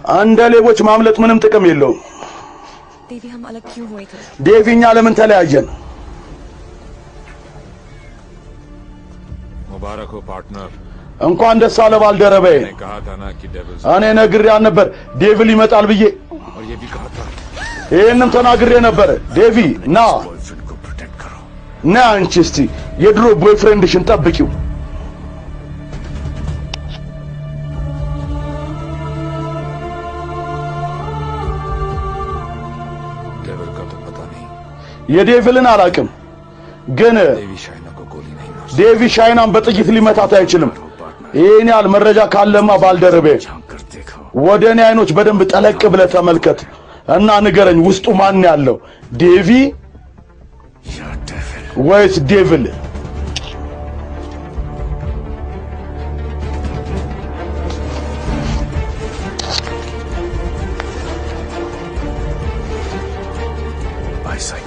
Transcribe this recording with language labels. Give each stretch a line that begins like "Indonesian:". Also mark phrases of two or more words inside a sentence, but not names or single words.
Amharic: እንደ ሌቦች ማምለጥ ምንም ጥቅም የለውም።
Hindi: देवी हम अलग क्यों हुए थे
Amharic: ዴቪኛ ለምን ተለያየን?
Hindi: मुबारक हो पार्टनर।
Amharic: እንኳን ደስ አለ ባልደረባዬ።
Hindi: मैंने कहा था ना कि डेविल
Amharic: እኔ ነግሬህ ነበር ዴቪል ይመጣል ብዬ።
Hindi: और ये भी कहा था
Amharic: ይህንም ተናግሬ ነበር። ዴቪ ና
Hindi: बॉयफ्रेंड को प्रोटेक्ट करो।
Amharic: ና አንቺ እስቲ የድሮ ቦይፍሬንድሽን ጠብቂው።
Hindi: डेविल का तो पता नहीं।
Amharic: የዴቪልን አላውቅም፣ ግን
Hindi: देवी शाइना को गोली नहीं मार
Amharic: ዴቪ ሻይናን በጥይት ሊመታት አይችልም። ይህን ያህል መረጃ ካለማ ባልደረቤ
Hindi: झांक कर देखो।
Amharic: ወደ እኔ አይኖች በደንብ ጠለቅ ብለህ ተመልከት እና ንገረኝ፣ ውስጡ ማን ያለው ዴቪ
Hindi: या डेविल।
Amharic: ወይስ ዴቪል?
English: bye psycho.